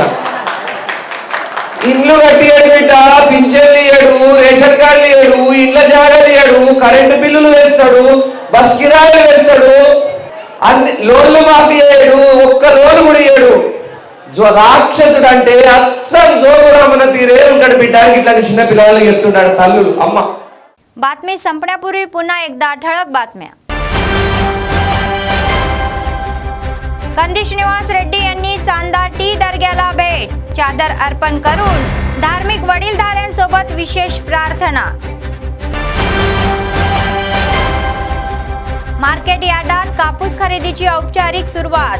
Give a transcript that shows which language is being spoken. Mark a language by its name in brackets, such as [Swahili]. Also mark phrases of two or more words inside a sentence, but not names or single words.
[Telugu] ఇండ్లు కట్టియాడు బిడ్డ, పింఛన్లు ఇయ్యడు, రేషన్ కార్డులు ఇయ్యడు, ఇండ్ల జాగాలు ఇయ్యడు, కరెంటు బిల్లులు వేస్తాడు, బస్ కిరాయిలు వేస్తాడు, అన్ని లోన్లు మాఫీ అయ్యాడు, ఒక్క లోన్ కూడా ఇయ్యడు. రాక్షసుడు అంటే అచ్చం జోగురామన్న తీరే ఉంటాడు బిడ్డ. ఇట్లాంటి చిన్న పిల్లలకు చెప్తున్నాడు తల్లులు. అమ్మ [Marathi] बातमी संपण्यापूर्वी पुन्हा एकदा ठळक बातम्या. कंदी श्रीनिवास रेड्डी यांनी चांदा टी दर्ग्याला भेट, चादर अर्पण करून धार्मिक वडीलधाऱ्यांसोबत विशेष प्रार्थना. मार्केट यार्डात कापूस खरेदीची औपचारिक सुरुवात.